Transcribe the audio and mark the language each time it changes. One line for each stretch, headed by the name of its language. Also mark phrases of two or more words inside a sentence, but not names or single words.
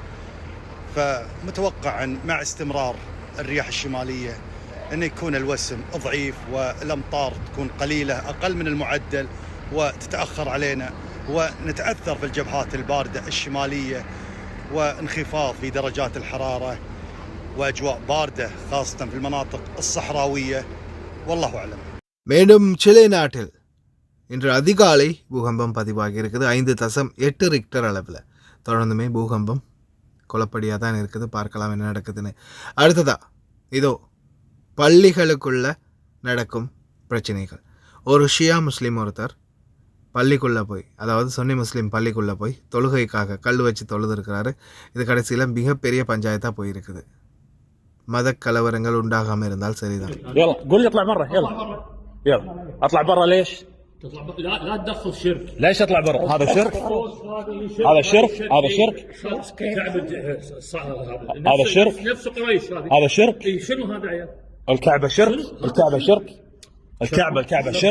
Arabic: فمتوقع مع استمرار الرياح الشمالية أن يكون الوسم ضعيف والأمطار تكون قليلة أقل من المعدل وتتأخر علينا، ونتأثر في الجبهات الباردة الشمالية وانخفاض في درجات الحرارة وأجواء باردة خاصة في المناطق الصحراوية. والله أعلم.
Tamil: மேலும் சிலே நாட்டில் இன்று அதிகாலை பூகம்பம் பதிவாகி இருக்குது. 5.8 ரிக்டர் அளவில். தொடர்ந்துமே பூகம்பம் குழப்படியாக தான் இருக்குது. பார்க்கலாம் என்ன நடக்குதுன்னு. அடுத்ததா இதோ பள்ளிகளுக்குள்ள நடக்கும் பிரச்சனைகள். ஒரு ஷியா முஸ்லீம் ஒருத்தர் பள்ளிக்குள்ளே போய், அதாவது சுன்னி முஸ்லீம் பள்ளிக்குள்ளே போய் தொழுகைக்காக கல் வச்சு தொழுது இருக்கிறாரு. இது கடைசியில் மிகப்பெரிய பஞ்சாயத்தாக போயிருக்குது. மத கலவரங்கள் உண்டாகாமல் இருந்தால் சரிதான்.
Arabic: يلا قول لي اطلع برا يلا يلا اطلع برا ليش؟ تطلع لا تدخل شرك. ليش اطلع برا؟ هذا شرك؟ هذا شرك؟ هذا شرك؟ هذا شرك؟ نفس قريش هذه. هذا شرك؟ شنو هذا عيال؟ الكعبة شرك؟ الكعبة شرك؟ الكعبة شرك؟